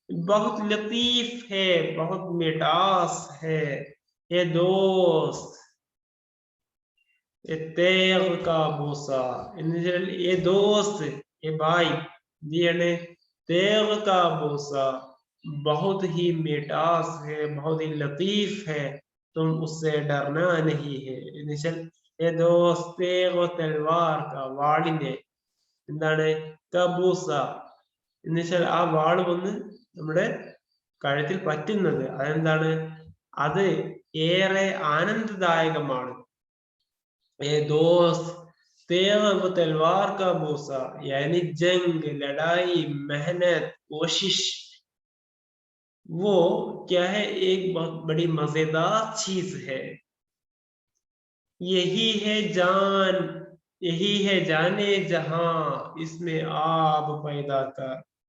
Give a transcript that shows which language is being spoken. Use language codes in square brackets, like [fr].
[hi] बहुत लतीफ है, बहुत मिठास है ये दोस्त तेग का बोसा, [ml] എന്ന് വെച്ചാൽ [hi] ये दोस्त, ये भाई, ये तेग का बोसा बहुत ही मिठास है, बहुत ही लतीफ है, तुम उससे डरना नहीं है. [ml] എന്ന് വെച്ചാൽ [hi] ये दोस्त तेग तलवार का, [ml] വാളിന്റെ എന്താണ്, കബൂസ എന്ന് വെച്ചാൽ ആ വാള് വന്ന് നമ്മുടെ കഴുത്തിൽ പറ്റുന്നത്, അതെന്താണ്, അത് ഏറെ ആനന്ദദായകമാണ്. [hi] ये दोस्त तेग तलवार का बोसा, यानी जंग, लड़ाई, मेहनत, कोशिश, वो क्या है, एक बहुत बड़ी मजेदार चीज है. यही है जान, यही है जाने जहां इसमें आब पैदा कर.